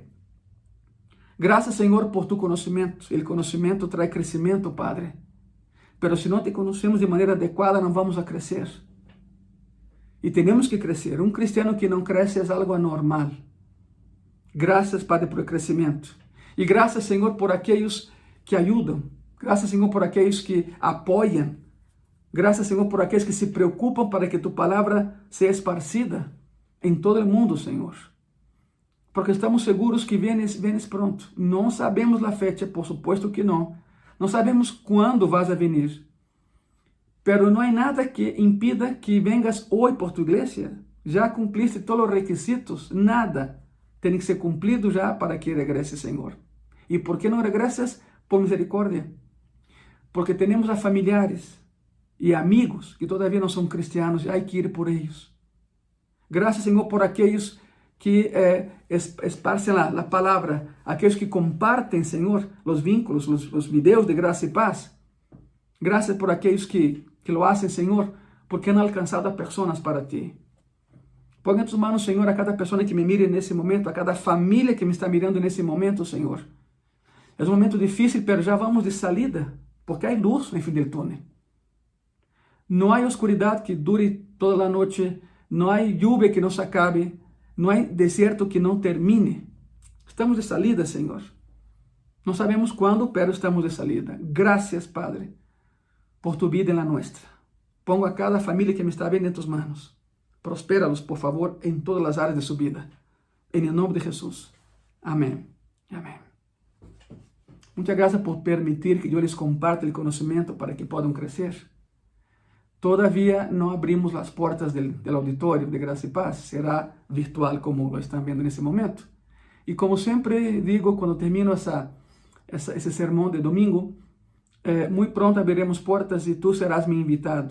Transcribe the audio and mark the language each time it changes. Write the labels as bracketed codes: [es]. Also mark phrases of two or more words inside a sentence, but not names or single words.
[es] Gracias, Señor, por tu conocimiento. El conocimiento trae crecimiento, Padre. Pero si no te conocemos de manera adecuada, no vamos a crecer. Y tenemos que crecer. Un cristiano que no crece es algo anormal. Gracias, Padre, por el crecimiento. [pt] E graças, Senhor, por aqueles que ajudam. Graças, Senhor, por aqueles que apoiam. Graças, Senhor, por aqueles que se preocupam para que tu palavra seja esparcida em todo o mundo, Senhor. [es] Porque estamos seguros que vienes pronto. [pt] Não sabemos a fecha, [es] por supuesto [pt] que não. Não sabemos quando [es] vas a venir. [pt] Pero não há nada que impida que vengas hoje por tu igreja. Já cumpliste todos os requisitos. Nada tem que ser cumprido já para que regreses, Senhor. [es] ¿Y por qué no regresas? Por misericordia. Porque tenemos a familiares y amigos que todavía no son cristianos y hay que ir por ellos. Gracias, Señor, por aquellos que esparcen la palabra, aquellos que comparten, Señor, los vínculos, los videos de gracia y paz. Gracias por aquellos que lo hacen, Señor, porque han alcanzado a personas para ti. Ponga en tus manos, Señor, a cada persona que me mire en ese momento, a cada familia que me está mirando en ese momento, Señor. [pt] É um momento difícil, pero já [es] vamos de salida, [pt] porque há luz no fim do túnel. Não há oscuridade que dure toda a noite, não há lluvia que não se acabe, não há deserto que não termine. [es] Estamos de salida, Senhor. [pt] Não sabemos quando, [es] pero estamos de salida. [pt] Graças, Padre, por tu vida na nossa. [es] Pongo a cada [pt] família que me está vendo em [es] tus manos. [pt] Prospéralos, por favor, em todas as áreas de sua vida. Em nome de Jesus. Amém. Amém. [es] Muchas gracias por permitir que yo les comparta el conocimiento para que puedan crecer. Todavía no abrimos las puertas del auditorio de Gracia y Paz. Será virtual como lo están viendo en ese momento. Y como siempre digo cuando termino ese sermón de domingo, muy pronto abriremos puertas y tú serás mi invitado.